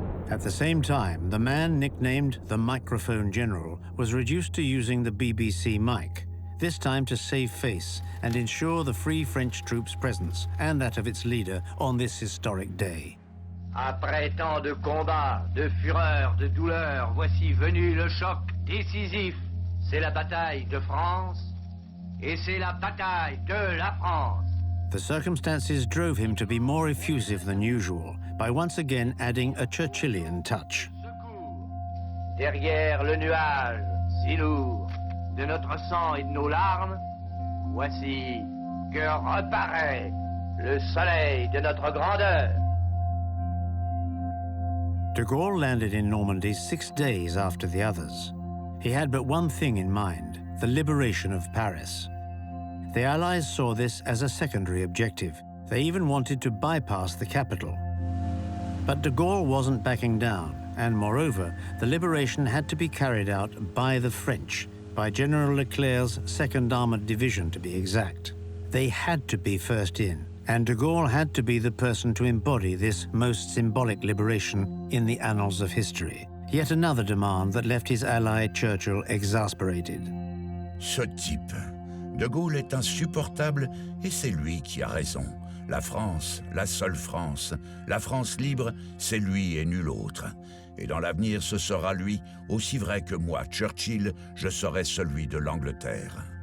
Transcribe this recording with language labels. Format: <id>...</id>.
<en>At the same time, the man nicknamed the Microphone General was reduced to using the BBC mic, this time to save face and ensure the Free French troops' presence and that of its leader on this historic day.</en> <fr>Après tant de combats, de fureur, de douleur, voici venu le choc décisif. C'est la bataille de France et c'est la bataille de la France.</fr> <en>The circumstances drove him to be more effusive than usual by once again adding a Churchillian touch.</en> <fr>Derrière le nuage si lourd de notre sang et de nos larmes, voici que reparaît le soleil de notre grandeur.</fr> <en>De Gaulle landed in Normandy 6 days after the others. He had but one thing in mind, the liberation of Paris. The Allies saw this as a secondary objective. They even wanted to bypass the capital. But de Gaulle wasn't backing down, and moreover, the liberation had to be carried out by the French, by General Leclerc's 2nd Armored Division to be exact. They had to be first in, and de Gaulle had to be the person to embody this most symbolic liberation in the annals of history. Yet another demand that left his ally Churchill exasperated.</en> <fr>Ce type, de Gaulle est insupportable et c'est lui qui a raison. La France, la seule France, la France libre, c'est lui et nul autre. Et dans l'avenir, ce sera lui, aussi vrai que moi, Churchill, je serai celui de l'Angleterre.</fr>